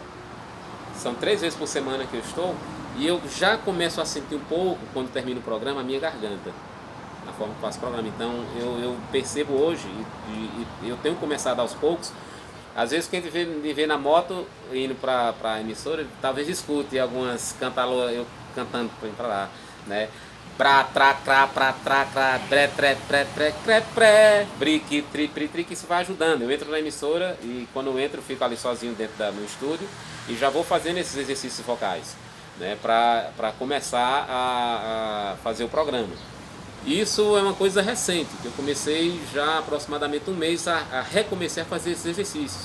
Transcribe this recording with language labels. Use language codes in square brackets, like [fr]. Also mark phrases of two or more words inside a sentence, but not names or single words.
[pt] São 3 vezes por semana que eu estou e eu já começo a sentir um pouco, quando termino o programa, a minha garganta. Na forma que faço o programa. Então eu percebo hoje e eu tenho começado aos poucos. Às vezes quem me vê na moto indo para a emissora, talvez escute algumas cantaloras, eu cantando para lá, né? Pra, tra, cra, pra, tra, cra, bre, tre, tre, tre, cre, pré, brique, tri, pri, tri, que isso vai ajudando. Eu entro na emissora e quando eu entro eu fico ali sozinho dentro no estúdio e já vou fazendo esses exercícios vocais, né? Para começar a fazer o programa. Isso é uma coisa recente, que eu comecei já há aproximadamente um mês a recomecei a fazer esses exercícios.